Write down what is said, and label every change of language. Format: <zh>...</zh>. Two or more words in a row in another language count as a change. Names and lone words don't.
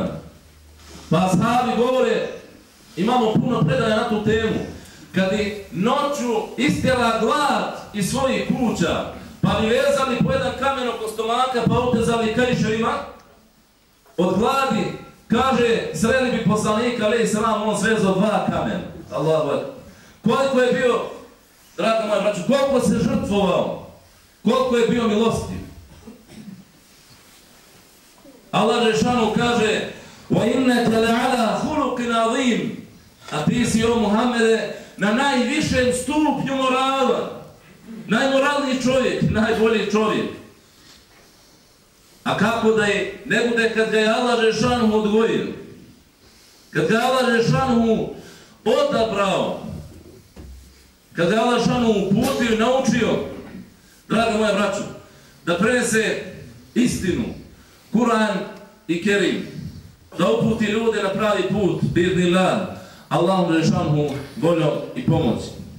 <bs>Pa ashabi govore, imamo puno predaja na tu temu, kad je noću istjela glad iz svojih kuća, pa bi vezali po jedan kamen oko stomaka, pa otezali kaiševima, od gladi, kaže, sreli bi poslanika,</bs> <ar>عليه السلام,</ar> <bs>on svezao 2 kamena.</bs> <ar>الله أكبر.</ar> <bs>Koliko je bio, draga moja braćo, koliko se žrtvovao, koliko je bio milostiv. Allah Žešanu kaže,</bs> <ar>وَإِنَّكَ لَعَلَى خُلُقٍ عَظِيمٍ,</ar> <bs>a ti si, o Muhammede, na najvišem stupnju morala, najmoralniji čovjek, najbolji čovjek. A kako da je, ne bude kad ga je Allah Žešanu odgojio, kad ga je Allah Žešanu odabrao, kad ga je Allah Žešanu uputio i naučio, draga moja braćo, da prenese istinu, Kur'an i Kerim, da uputi ljude na pravi put, bi'idhnillah, Allahom Žešanu voljom i pomoći.</bs>